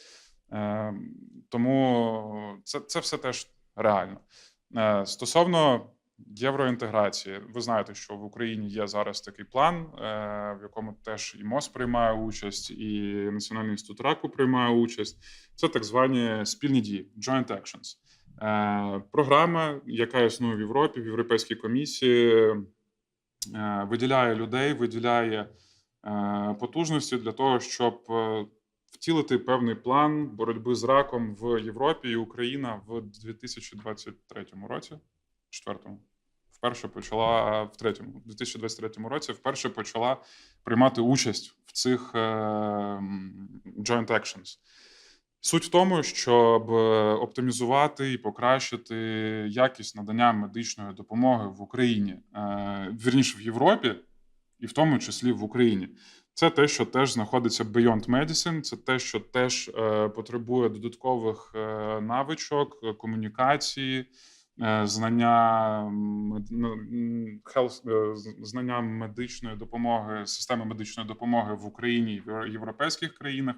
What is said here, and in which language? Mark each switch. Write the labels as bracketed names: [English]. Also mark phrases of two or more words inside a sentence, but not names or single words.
[Ukrainian] Тому це все теж реально. Стосовно євроінтеграції, ви знаєте, що в Україні є зараз такий план, в якому теж і МОЗ приймає участь, і Національний інститут раку приймає участь. Це так звані спільні дії, [English] joint actions. [Ukrainian] Програма, яка існує в Європі, в Європейській комісії, виділяє людей, виділяє потужності для того, щоб втілити певний план боротьби з раком в Європі, і Україна в 2023 році, в 2023 році вперше почала приймати участь в цих [English] joint actions. [Ukrainian] Суть в тому, щоб оптимізувати і покращити якість надання медичної допомоги в Україні, вірніше в Європі, і в тому числі в Україні. Це те, що теж знаходиться [English] beyond medicine, [Ukrainian] це те, що теж потребує додаткових навичок, комунікації, знання медичної допомоги, системи медичної допомоги в Україні і в європейських країнах.